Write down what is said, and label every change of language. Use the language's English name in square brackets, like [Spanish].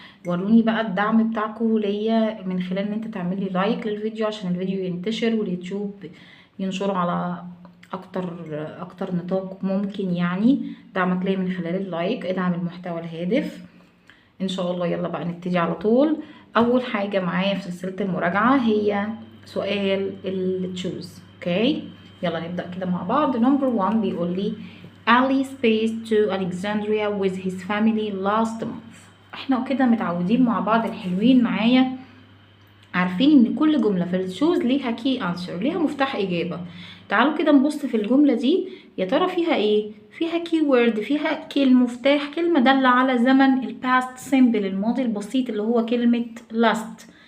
[Arabic] وروني بقى الدعم بتاعكم ليا من خلال ان انت تعملي لايك للفيديو عشان الفيديو ينتشر واليوتيوب ينشره على اكتر نطاق ممكن. يعني دعمك ليا من خلال اللايك، ادعم المحتوى الهادف ان شاء الله. يلا بقى نبتدي على طول. اول حاجه معايا في سلسله المراجعه هي سؤال التشوز. اوكي يلا نبدا كده مع بعض. نمبر 1 بيقول لي [English] Ali spaced to Alexandria with his family last month. [Arabic] احنا كده متعودين مع بعض الحلوين معايا، عارفين ان كل جملة في التشوز ليها [English] key answer، [Arabic] ليها مفتاح اجابة. تعالوا كده نبص في الجملة دي، يا ترى فيها ايه؟ فيها keyword، فيها مفتاح، كلمة دالة على زمن الباست simple، الماضي البسيط اللي هو كلمة last.